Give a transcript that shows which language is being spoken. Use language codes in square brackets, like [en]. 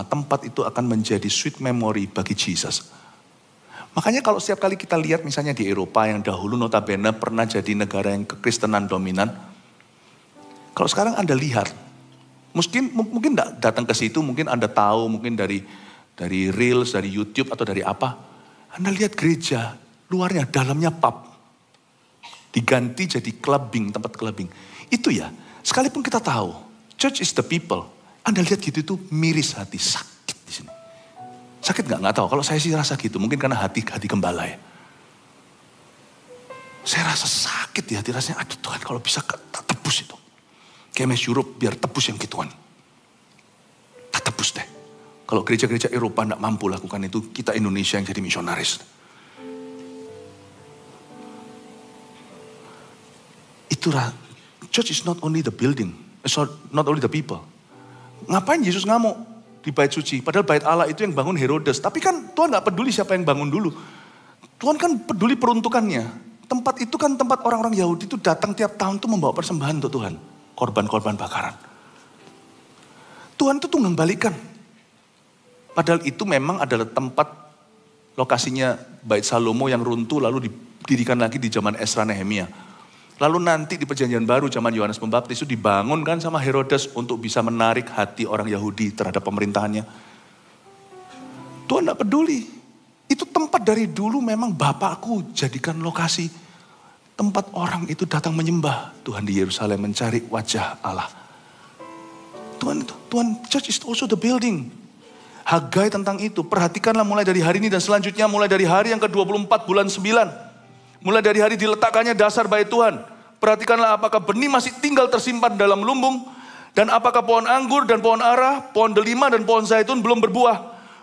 [id] Tempat itu akan menjadi [en] sweet memory [id] bagi Jesus. Makanya kalau setiap kali kita lihat misalnya di Eropa yang dahulu notabene pernah jadi negara yang kekristenan dominan. Kalau sekarang Anda lihat, mungkin datang ke situ, mungkin Anda tahu, mungkin dari Reels, dari YouTube atau dari apa. Anda lihat gereja, luarnya, dalamnya pub. Diganti jadi clubbing, tempat clubbing. Itu ya, sekalipun kita tahu, [en] church is the people. [id] Anda lihat gitu itu miris hati, sakit di sini. Sakit nggak tahu, kalau saya sih rasa gitu, mungkin karena hati gembala ya. Saya rasa sakit di hati, rasanya, aduh Tuhan kalau bisa tak tebus itu. KMS Europe biar tebus yang gituan. Tak tebus deh. Kalau gereja-gereja Eropa nggak mampu lakukan itu, kita Indonesia yang jadi misionaris. Itulah, [en] church is not only the building, not only the people. [id] Ngapain Yesus ngamuk di bait suci? Padahal bait Allah itu yang bangun Herodes. Tapi kan Tuhan gak peduli siapa yang bangun dulu. Tuhan kan peduli peruntukannya. Tempat itu kan tempat orang-orang Yahudi itu datang tiap tahun tuh membawa persembahan untuk Tuhan. Korban-korban bakaran. Tuhan itu tunggang balikan. Padahal itu memang adalah tempat lokasinya bait Salomo yang runtuh lalu didirikan lagi di zaman Esra Nehemia. Lalu nanti di perjanjian baru zaman Yohanes Pembaptis itu dibangun kan sama Herodes untuk bisa menarik hati orang Yahudi terhadap pemerintahannya. Tuhan tidak peduli. Itu tempat dari dulu memang Bapakku jadikan lokasi. Tempat orang itu datang menyembah Tuhan di Yerusalem mencari wajah Allah. Tuhan, [en] church is also the building. [id] Hagai tentang itu. Perhatikanlah mulai dari hari ini dan selanjutnya mulai dari hari yang ke-24 bulan 9. Mulai dari hari diletakkannya dasar bait Tuhan. Perhatikanlah apakah benih masih tinggal tersimpan dalam lumbung. Dan apakah pohon anggur dan pohon ara, pohon delima dan pohon zaitun belum berbuah.